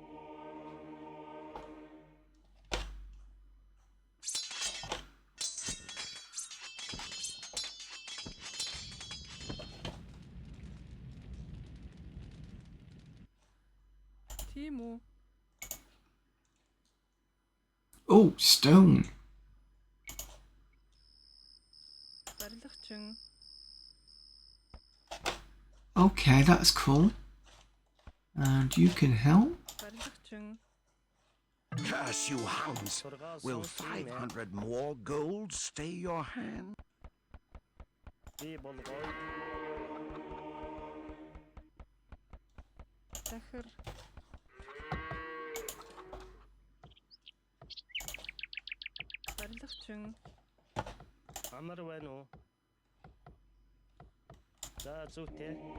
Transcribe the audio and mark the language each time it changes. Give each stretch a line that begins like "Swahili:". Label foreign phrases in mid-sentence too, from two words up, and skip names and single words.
Mongolian: Тийм үү?
English: Oh, stone.
Mongolian: Барилгачин.
English: Okay, that's cool. And you can help.
Mongolian: Барилгачин.
English: Curse you hounds!
Mongolian: Сургаал
English: Will
Mongolian: сонс. Тийм ээ.
English: 500 more gold stay your hand?
Mongolian: Би болгоё. Захир. Барилгачин. Амар байна уу? За зүйтэй.